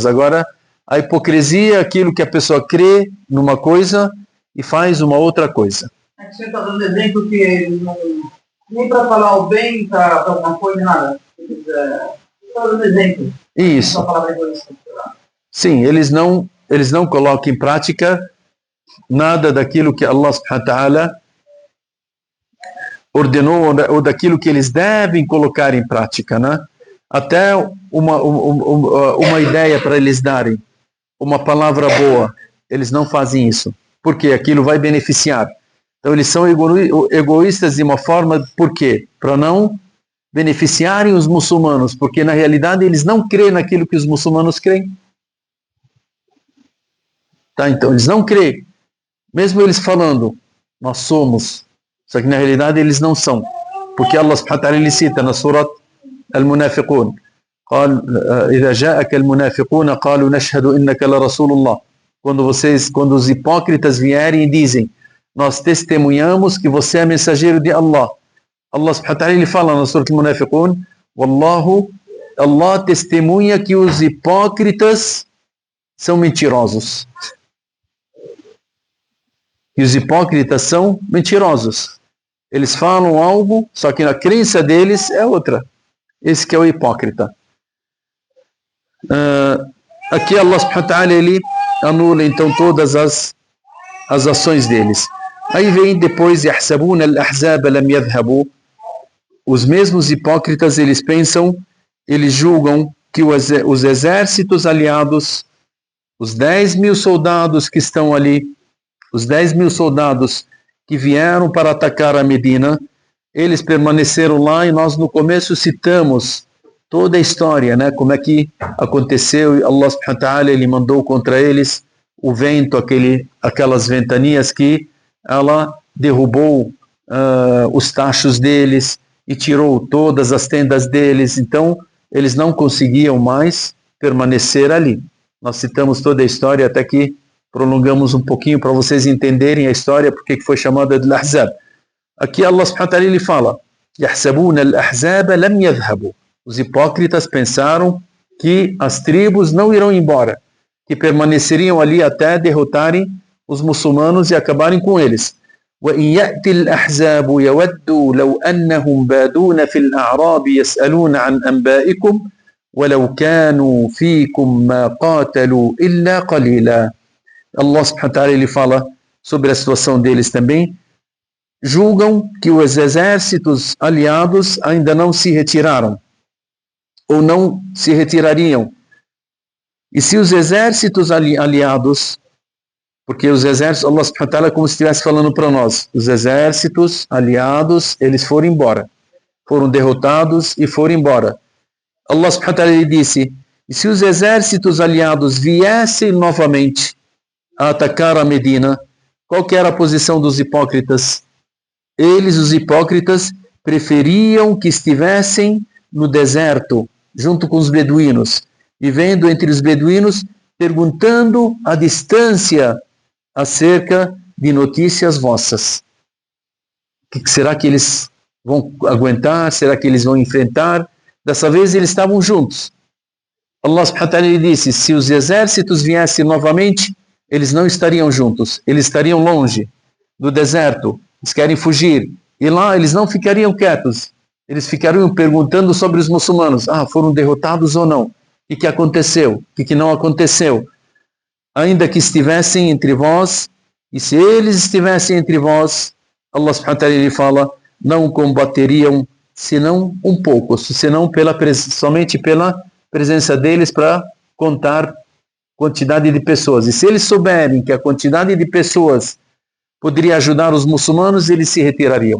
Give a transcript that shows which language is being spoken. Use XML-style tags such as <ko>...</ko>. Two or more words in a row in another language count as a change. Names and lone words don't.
<pt>Agora, a hipocrisia é aquilo que a pessoa crê numa coisa e faz uma outra coisa. É que você está dando exemplo que nem para falar o bem, para uma coisa, nada. Você está dando exemplo. Isso. Sim, eles não colocam em prática nada daquilo que Allah</pt> <ar>سبحانه وتعالى</ar> <pt>ordenou ou daquilo que eles devem colocar em prática, né? Até uma ideia para eles darem. uma palavra boa. Eles não fazem isso, porque aquilo vai beneficiar. Então eles são egoístas de uma forma, por quê? Para não beneficiarem os muçulmanos, porque na realidade eles não creem naquilo que os muçulmanos creem. Tá? Então eles não creem. Mesmo eles falando, nós somos, só que na realidade eles não são.</pt> <ar>Porque Allah سبحانه وتعالى</ar> <pt>ele cita na surat Al-Munafiqun,</pt> <ar>قال إذا جاءك المنافقون قالوا نشهد إنك لرسول الله.</ar> <pt>Quando os hipócritas vierem e dizem, nós testemunhamos que você é mensageiro de Allah. Allah</pt> <ar>سبحانه وتعالى</ar> <pt>ele fala na surat Al-Munafiqun, Wallahu, Allah testemunha que os hipócritas são mentirosos. E os hipócritas são mentirosos. Eles falam algo, só que a crença deles é outra. Esse que é o hipócrita. Aqui Allah</pt> <ar>سبحانه وتعالى</ar> <pt>ele anula então todas as ações deles. Aí vem depois</pt> <ar>يحسبون الأحزاب لم يذهبوا.</ar> <pt>Os mesmos hipócritas eles pensam, eles julgam que os exércitos aliados, os 10.000 soldados que estão ali, os 10.000 soldados que vieram para atacar a Medina, eles permaneceram lá e nós no começo citamos toda a história, né? Como é que aconteceu e Allah</pt> <ar>سبحانه وتعالى</ar> <pt>ele mandou contra eles o vento, aquelas ventanias que ela derrubou os tachos deles e tirou todas as tendas deles, então eles não conseguiam mais permanecer ali. Nós citamos toda a história até que prolongamos um pouquinho para vocês entenderem a história, porque foi chamada de Ahzab. Aqui Allah</pt> <ar>سبحانه وتعالى</ar> <pt>ele fala,</pt> <ar>يحسبون الأحزاب لم يذهبوا.</ar> <pt>Os hipócritas pensaram que as tribos não irão embora, que permaneceriam ali até derrotarem os muçulmanos e acabarem com eles.</pt> <ar>وإن يأتي الأحزاب يودوا لو أنهم بادون في الأعراب يسألون عن أنبائكم ولو كانوا فيكم ما قاتلوا إلا قليلا.</ar> <pt>Allah</pt> <ar>سبحانه وتعالى</ar> <pt>ele fala sobre a situação deles também. Julgam que os exércitos aliados ainda não se retiraram ou não se retirariam. E se os exércitos aliados, porque os exércitos, Allah</pt> <ar>سبحانه وتعالى</ar> <pt>é como se estivesse falando para nós, os exércitos aliados, eles foram embora, foram derrotados e foram embora. Allah</pt> <ar>سبحانه وتعالى</ar> <pt>ele disse, e se os exércitos aliados viessem novamente a atacar a Medina, qual que era a posição dos hipócritas? Eles, os hipócritas, preferiam que estivessem no deserto, junto com os beduínos, vivendo entre os beduínos, perguntando a distância acerca de notícias vossas. O que será que eles vão aguentar? Será que eles vão enfrentar? Dessa vez eles estavam juntos. Allah</pt> <ar>سبحانه وتعالى</ar> <pt>disse, se os exércitos viessem novamente, eles não estariam juntos, eles estariam longe do deserto, eles querem fugir, e lá eles não ficariam quietos, eles ficariam perguntando sobre os muçulmanos, foram derrotados ou não, o que aconteceu, o que não aconteceu, ainda que estivessem entre vós, e se eles estivessem entre vós, Allah</pt> <ar>سبحانه وتعالى</ar> <pt>ele fala, não combateriam senão um pouco, senão somente pela presença deles para contar quantidade de pessoas. E se eles souberem que a quantidade de pessoas poderia ajudar os muçulmanos, eles se retirariam.</pt>